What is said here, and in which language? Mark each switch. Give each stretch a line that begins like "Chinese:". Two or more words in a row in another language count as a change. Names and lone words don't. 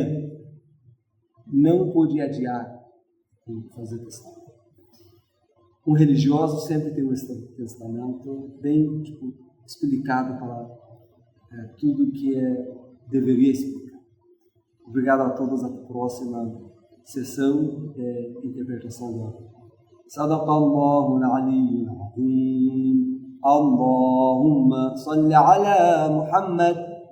Portuguese: Não pode adiar em fazer testamento. Um religioso sempre tem um testamento bem explicado para tudo que deveria explicar. Obrigado a todos, até a próxima sessão de interpretação da
Arabic: صدق الله العلي العظيم. اللهم صل على محمد